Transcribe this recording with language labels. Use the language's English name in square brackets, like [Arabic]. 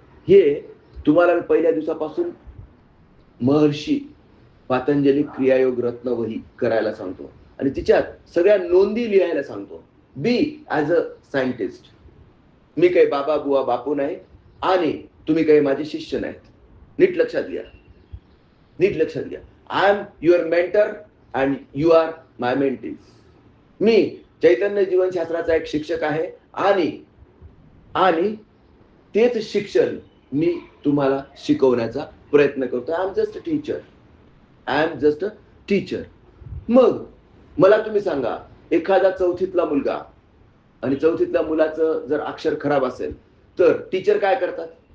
[Marathi] हे तुम्हाला मी पहिल्या दिवसापासून महर्षी पातंजली क्रियायोग रत्नवही करायला सांगतो, आणि तिच्यात सगळ्या नोंदी लिहायला सांगतो. [English] Be as a scientist. [Marathi] मी काही बाबा बुवा बापू नाही, आणि तुम्ही काही माझे शिष्य नाहीत. नीट लक्षात घ्या, नीट लक्षात घ्या. [English] I am your mentor and you are my mentees. [Marathi] मी चैतन्य जीवनशास्त्राचा एक शिक्षक आहे, आणि तेच शिक्षण मी तुम्हाला शिकवण्याचा प्रयत्न करतो. [English] I am just a teacher, I am just a teacher. [Marathi] मग मला तुम्ही सांगा, एखादा चौथीतला मुलगा, आणि चौथीतल्या मुलाचं जर अक्षर खराब असेल तर टीचर काय करतात?